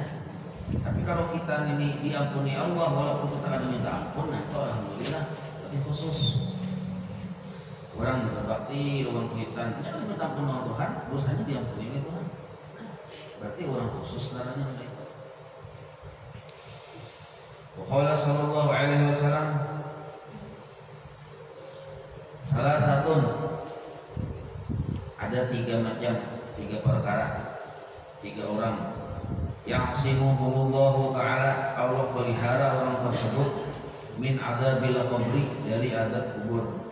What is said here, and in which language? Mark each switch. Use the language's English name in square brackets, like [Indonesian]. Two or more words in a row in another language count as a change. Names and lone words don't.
[Banjar] Tapi kalau kita ini diampuni Allah walaupun kita kada minta ampun, nah itu alhamdulillah, tapi khusus. Orang berbakti, orang kuitan, jangan minta ampun sama Tuhan, dosanya diampuni oleh Tuhan. [Indonesian] Berarti orang khusus namanya itu. [Arabic] قال صلى الله عليه وسلم, [Indonesian] salah satu ada 3 macam, 3 perkara, 3 orang yang simuhullahu ta'ala, Allah pelihara orang tersebut [Arabic] من عذاب القبر, [Indonesian] dari azab kubur.